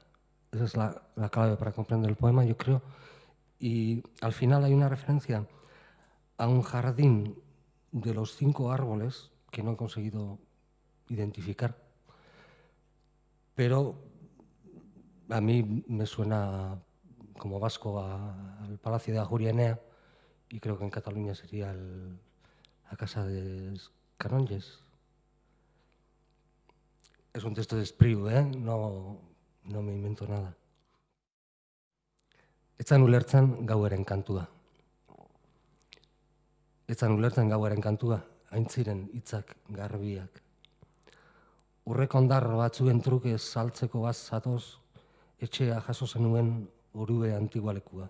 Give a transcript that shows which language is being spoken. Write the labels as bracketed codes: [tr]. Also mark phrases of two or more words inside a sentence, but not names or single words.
[es] Esa es la clave para comprender el poema, yo creo. Y al final hay una referencia a un jardín de los 5 árboles que no he conseguido identificar, pero a mí me suena como vasco al Palacio de Ajuria y creo que en Cataluña sería la Casa de Canonges. Es un texto de Espriu, no me invento nada. [eu] Etzan ulertzen gauaren kantua. Etzan ulertzen gauaren kantua, haintziren hitzak garbiak. Urrekondar batzuen truke saltzeko bat zatoz, etxea jaso zenuen orube antigualekua.